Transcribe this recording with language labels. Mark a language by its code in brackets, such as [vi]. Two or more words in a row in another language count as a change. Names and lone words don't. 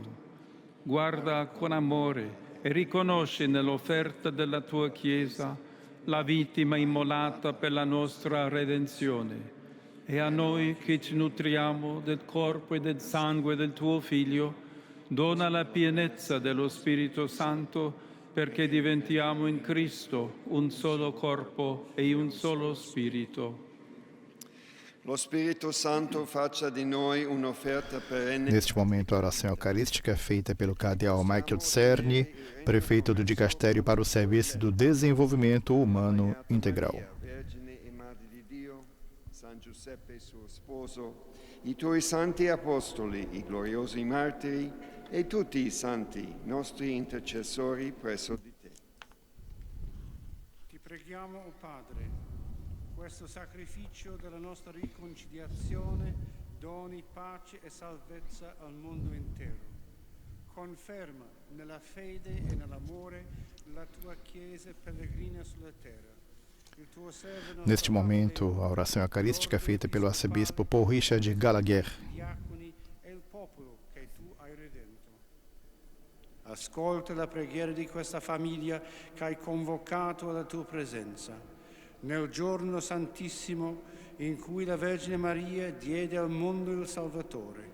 [it] Guarda con amore e riconosci nell'offerta della tua Chiesa la vittima immolata per la nostra redenzione, e a noi che ci nutriamo del corpo e del sangue del tuo Figlio, dona la pienezza dello Spirito Santo perché diventiamo in Cristo un solo corpo e un solo Spirito. Lo Spirito Santo faccia di noi un'offerta perenne. [pt] Neste momento, a oração eucarística é feita pelo cardeal Michael Czerny, prefeito do Dicastério para o Serviço do Desenvolvimento Humano Integral. [it] Vergine e Madre di Dio, San Giuseppe suo sposo, i tuoi santi apostoli, i gloriosi martiri e tutti i santi, nostri intercessori presso di te. Ti preghiamo, o Padre, questo sacrificio della nostra riconciliazione doni pace e salvezza al mondo intero. Conferma nella fede e nell'amore la tua Chiesa pellegrina sulla terra. [pt] Neste momento, a oração eucarística é feita pelo arcebispo Paul Richard Gallagher. [it] Ascolta la preghiera di questa famiglia che hai convocato alla tua presenza. Nel giorno santissimo in cui la Vergine Maria diede al mondo il Salvatore.